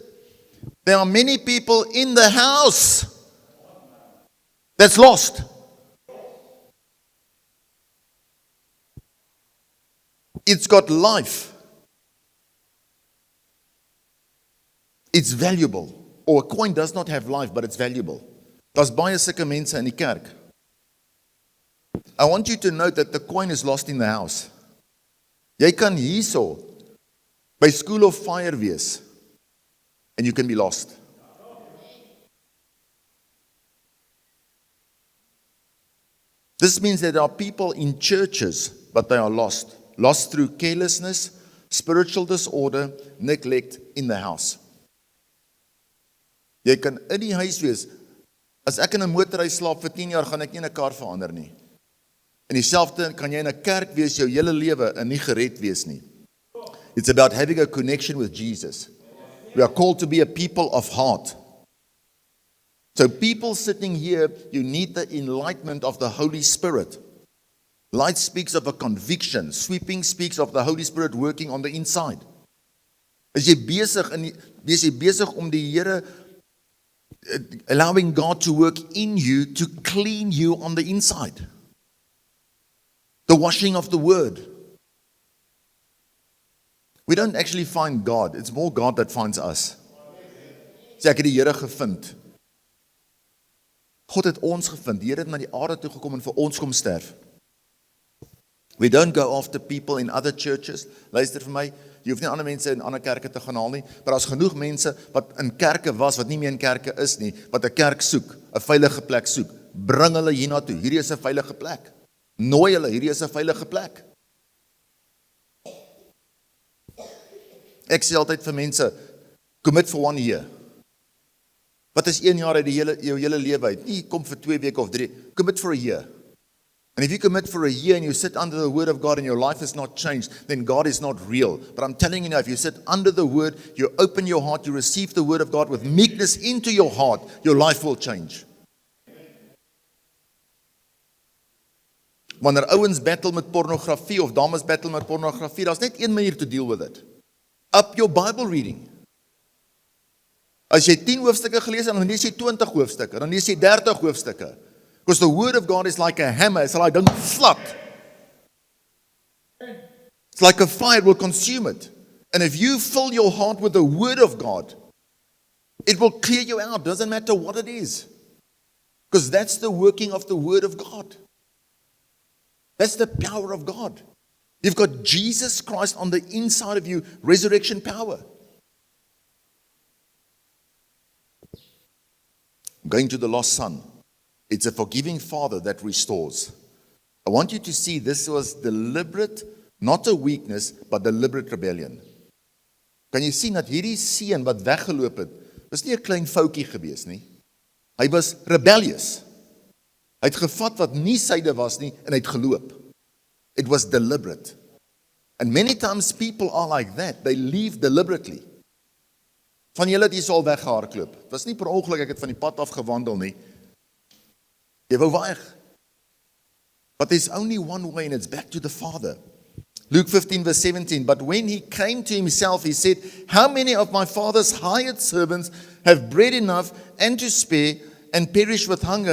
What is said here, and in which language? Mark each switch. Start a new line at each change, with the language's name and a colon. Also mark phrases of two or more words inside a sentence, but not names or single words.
English: There are many people in the house that's lost. It's got life. It's valuable. Or a coin does not have life, but it's valuable.
Afrikaans: Daar's baie sulke mense in die kerk.
English: I want you to note that the coin is lost in the house.
Afrikaans: Jy kan hierso by School of Fire wees
English: and you can be lost. This means that there are people in churches, but they are lost. Lost through carelessness, spiritual disorder, neglect in the house.
Afrikaans: Jy kan in die huis wees. As ek in 'n motorhuis slaap vir 10 jaar, gaan ek nie 'n kar verander nie. En dieselfde kan jy in 'n kerk wees jou hele lewe en nie gered wees nie.
English: It's about having a connection with Jesus. We are called to be a people of heart. So people sitting here, you need the enlightenment of the Holy Spirit. Light speaks of a conviction. Sweeping speaks of the Holy Spirit working on the inside.
Afrikaans: Is jy besig om die Here,
English: allowing God to work in you to clean you on the inside? The washing of the word. We don't actually find God. It's more God that finds us.
Afrikaans: Sê ek het die Here gevind. God het ons gevind. Die Here het na die aarde toe gekom en vir ons kom sterf.
English: We don't go after people in other churches.
Afrikaans: Luister vir my, jy hoef nie ander mense in ander kerke te gaan haal nie, maar daar's genoeg mense wat in kerke was, wat nie meer in kerke is nie, wat 'n kerk soek, 'n veilige plek soek. Bring hulle hiernatoe. Hierdie is 'n veilige plek. Nooi hulle, hierdie is 'n veilige plek. Ek sê altyd vir mense,
English: commit for 1 year.
Afrikaans: Wat is 1 jaar uit jou hele lewe uit? Nie kom vir 2 weke of 3.
English: Commit for a year. And if you commit for a year and you sit under the word of God and your life is not changed, then God is not real. But I'm telling you now, if you sit under the word, you open your heart, you receive the word of God with meekness into your heart, your life will change.
Afrikaans: Wanneer ouens battle met pornografie of dames battle met pornografie, daar's net een manier
English: to deal with it. Up your Bible reading.
Afrikaans: As jy 10 hoofstukke gelees het, dan lees jy 20 hoofstukke, dan lees jy 30 hoofstukke.
English: Because the word of God is like a hammer, it's like a flat. It's like a fire, it will consume it. And if you fill your heart with the word of God, it will clear you out, doesn't matter what it is. Because that's the working of the word of God. That's the power of God. You've got Jesus Christ on the inside of you, resurrection power. Going to the lost son. It's a forgiving father that restores. I want you to see this was deliberate, not a weakness, but deliberate rebellion.
Afrikaans: Kan jy sien dat hierdie seun wat weggeloop het, was nie 'n klein foutjie gewees nie. Hy was rebellious. Hy het gevat wat nie syde was nie en hy het geloop.
English: It was deliberate. And many times people are like that. They leave deliberately.
Afrikaans: Van julle het hier al weggehardloop. Het was nie per ongeluk ek het van die pad af gewandel nie. Jy wou weg.
English: But there's only one way and it's back to the Father. Luke 15 verse 17, but when he came to himself, he said, how many of my father's hired servants have bread enough and to spare and perish with hunger?